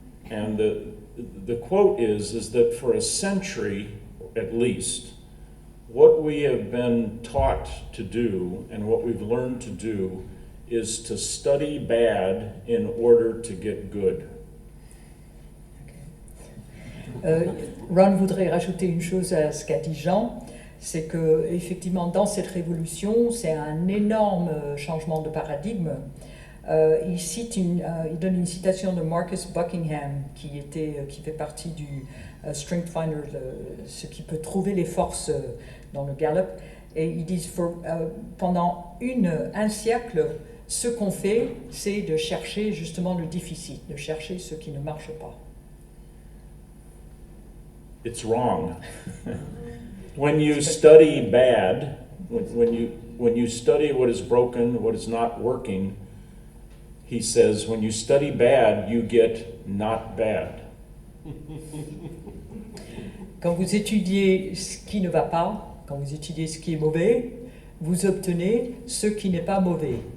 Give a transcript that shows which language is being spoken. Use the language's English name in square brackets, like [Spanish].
[English] And the quote is that for a century, at least, what we have been taught to do and what we've learned to do is to study bad in order to get good. [French] Ron voudrait rajouter une chose à ce qu'a dit Jean, c'est que effectivement dans cette révolution, c'est un énorme changement de paradigme. Il donne une citation de Marcus Buckingham qui fait partie du Strength Finder, ce qui peut trouver les forces dans le Gallup, et ils disent pendant un siècle, ce qu'on fait, c'est de chercher justement le déficit, de chercher ce qui ne marche pas. [English] It's wrong. When you study bad, when you study what is broken, what is not working, he says, when you study bad, you get not bad. [French] Quand vous étudiez ce qui ne va pas, quand vous étudiez ce qui est mauvais, vous obtenez ce qui n'est pas mauvais.